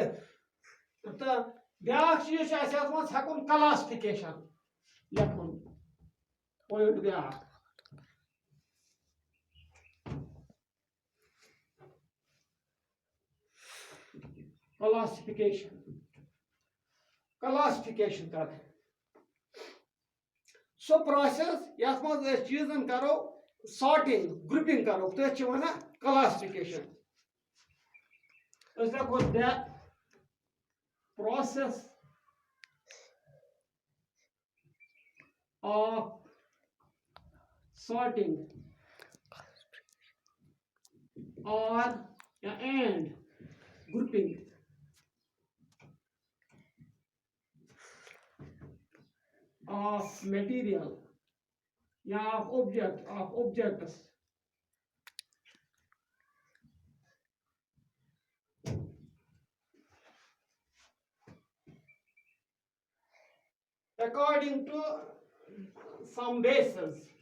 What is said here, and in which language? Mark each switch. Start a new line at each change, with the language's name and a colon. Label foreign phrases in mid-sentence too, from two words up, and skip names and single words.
Kashmiri: तो ब्या चीज हेकुन क्लासिफिकेशन लिखुन पॉइंट ब्या क्लासिफिकेशन कर सो प्रोसेस यथ मज चीजन करो
English: sorting grouping
Kashmiri: करो तथ वन क्लासिफिकेशन।
English: लिखो the process of sorting or and grouping of material या of objects according to some bases.